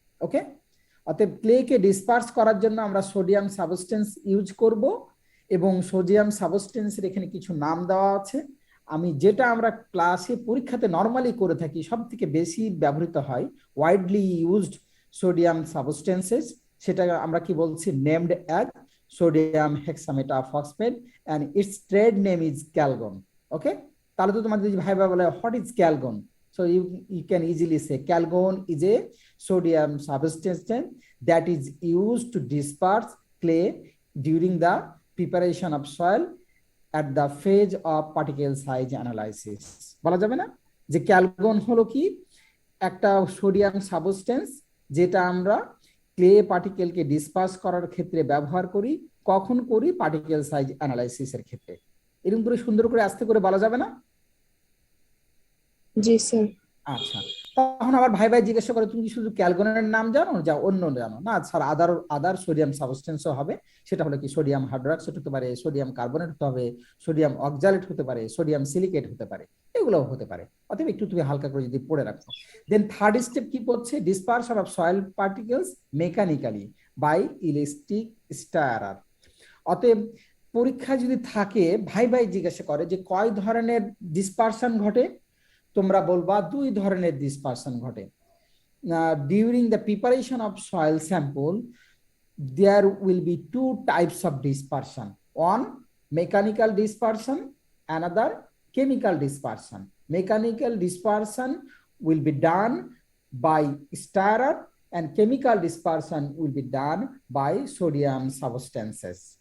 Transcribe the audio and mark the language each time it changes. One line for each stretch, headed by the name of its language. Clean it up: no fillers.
Bangla: ওকে, অতএব ক্লেকে ডিসপার্স করার জন্য আমরা সোডিয়াম সাবস্টেন্স ইউজ করব, এবং সোডিয়াম সাবস্টেন্সের এখানে কিছু নাম দেওয়া আছে। আমি যেটা আমরা ক্লাসে পরীক্ষাতে নর্মালি করে থাকি, সব থেকে বেশি ব্যবহৃত হয় ওয়াইডলি ইউজড সোডিয়াম সাবস্টেন্সেস, সেটা আমরা কি বলছি,
English: Named as sodium hexametaphosphate and its trade name is Calgon. Okay,
Bangla: তাহলে তো তোমাদের যদি ভাইবা বলে
English: What is Calgon, so you can easily say calgon is a sodium substance that is used to disperse clay during the preparation of soil at the phase of particle size analysis।
Bangla: বলা যাবে না যে Calgon হলো কি একটা sodium substance যেটা আমরা clay পার্টিকেলকে disperse করার ক্ষেত্রে ব্যবহার করি, কখন করি, পার্টিকেল সাইজ অ্যানালাইসিসের ক্ষেত্রে। এরকম করে সুন্দর করে আস্তে করে বলা যাবে না? জি স্যার। আচ্ছা, তখন আবার ভাই ভাই জিজ্ঞাসা করে তুমি কি শুধু ক্যালগনের নাম জানো, যা অন্য জানো? না স্যার, আদার সোডিয়াম সাবস্টেন্সও হবে। সেটা হলো কি সোডিয়াম হাইড্রোক্সাইড হতে পারে, সোডিয়াম কার্বনেট হতে হবে, সোডিয়াম অক্সালেট হতে পারে, সোডিয়াম সিলিকেট হতে পারে, এগুলোও হতে পারে। অতএব একটু তুমি হালকা করে যদি পড়ে রাখো। দেন থার্ড স্টেপ কি করছে,
English: Dispersion of soil particles mechanically by electric stirrer.
Bangla: অতএব পরীক্ষা যদি থাকে ভাই ভাই জিজ্ঞাসা করে যে কয় ধরনের ডিসপারশন ঘটে, তোমরা বলবা দুই ধরনের ডিসপারশন ঘটে।
English: During the preparation of soil sample there will be two types of dispersion, one mechanical dispersion, another chemical dispersion. Mechanical dispersion will be done by stirrer and chemical dispersion will be done by sodium substances.